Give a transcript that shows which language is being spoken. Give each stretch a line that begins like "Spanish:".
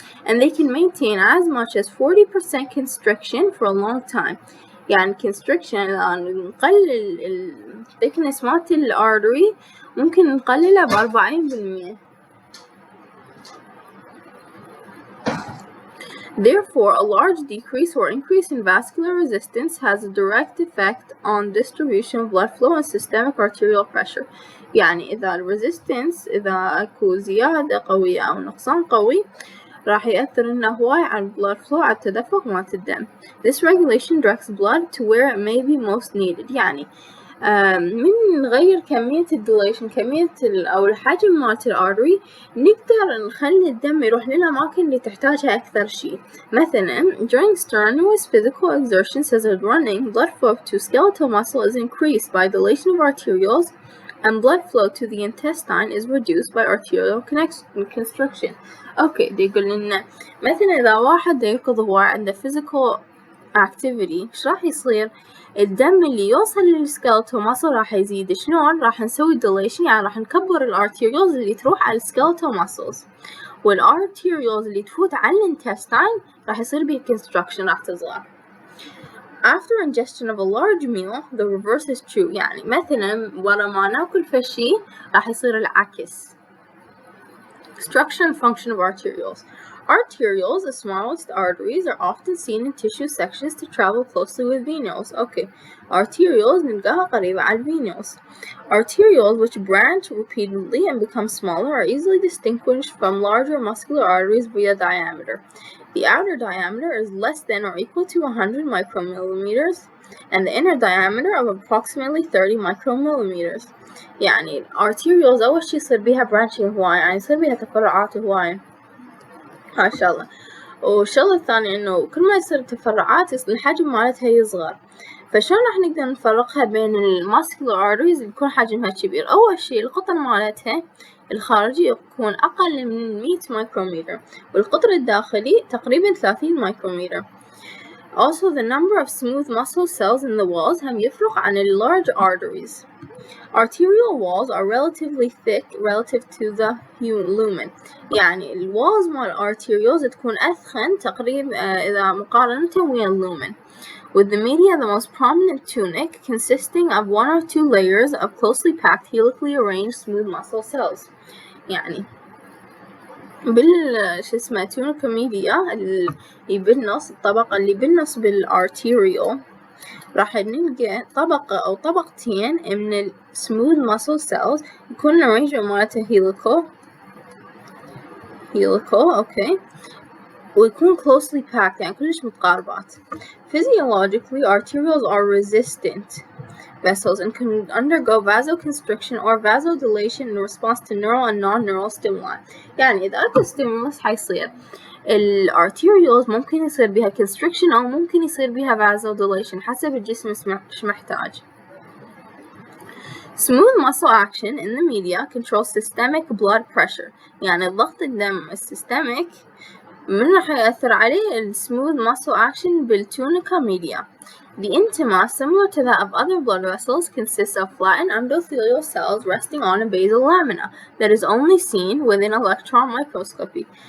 English: And they can maintain as much as 40% constriction for a long time.
Arabic: يعني constriction نقلل thickness مالت الارتري ممكن نقللها ب40%.
English: Therefore, a large decrease or increase in vascular resistance has a direct effect on distribution of blood flow and systemic arterial pressure.
Arabic: يعني إذا الريزيستنس إذا أكو زيادة قوية أو نقصان قوي راح يأثر إنه هواي على blood flow، على التدفق مالت الدم.
English: This regulation directs blood to where it may be most needed.
Arabic: يعني من نغير كمية الديليشن أو الحجم مالت الأرتري نقدر نخلي الدم يروح للأماكن اللي تحتاجها أكثر شي.
English: مثلا during strenuous physical exertion such as running, blood flow to skeletal muscle is increased by dilation of arterioles, and blood flow to the intestine is reduced by arterial constriction.
Arabic: أوكي دي يقول لنا مثلا إذا واحد يركض هو عنده physical activity إيش راح يصير؟ الدم اللي يوصل للسكيلتال ماسل راح يزيد. شلون؟ راح نسوي dilation، يعني راح نكبر الارتيريولز اللي تروح على السكيلتال ماسلز، والارتيريولز اللي تفوت على الانتستين راح يصير بيه constriction، راح تصغر.
English: After ingestion of a large meal, the reverse is true.
Arabic: يعني مثلا ورا ما ناكل فشي راح يصير العكس.
English: Structure and function of arterioles. Arterioles, the smallest arteries, are often seen in tissue sections to travel closely with venules.
Arabic: Okay, arterioles نلقاها قريبة على venules.
English: Arterioles, which branch repeatedly and become smaller, are easily distinguished from larger muscular arteries via diameter. The outer diameter is less than or equal to 100 micromillimeters, and the inner diameter of approximately 30 micromillimeters.
Arabic: يعني الارتيريولز أول شي يصير بيها branching هواية، يعني يصير بيها تفرعات هواية ما شاء الله. والشغلة الثانية إنه كل ما يصير تفرعات الحجم مالتها يصغر. فشلون راح نقدر نفرقها بين الماسكولار arteries اللي يكون حجمها كبير؟ أول شي القطر مالتها الخارجي يكون أقل من 100 مايكرومتر، والقطر الداخلي تقريبا 30 مايكرومتر.
English: Also, the number of smooth muscle cells in the walls
Arabic: هم يفرق عن
English: large arteries. Arterial walls are relatively thick relative to the lumen.
Arabic: يعني الوالز مال arterioles تكون أثخن تقريبا إذا مقارنة ويا lumen.
English: With the media the most prominent tunic consisting of 1 or 2 layers of closely packed helically arranged smooth muscle cells.
Arabic: يعني اسمه تونيكا ميديا اللي بالنص، الطبقة اللي بالنص بالارتيريول راح نلقى طبقة أو طبقتين من السموث muscle cells يكون arrangement مالته helical أوكي، ويكون closely packed يعني كلش متقاربات.
English: Physiologically, arterioles are resistant vessels and can undergo vasoconstriction or vasodilation in response to neural and non-neural stimuli.
Arabic: يعني إذا أكو stimulus حيصير الارتيريولز ممكن يصير بها constriction أو ممكن يصير بها vasodilation حسب الجسم إيش محتاج.
English: Smooth muscle action in the media controls systemic blood pressure.
Arabic: يعني ضغط الدم السيستميك من راح يأثر عليه smooth muscle action بالtunica media.
English: The intima, similar to that of other blood vessels, consists of flattened endothelial cells resting on a basal lamina that is only seen with an electron microscopy.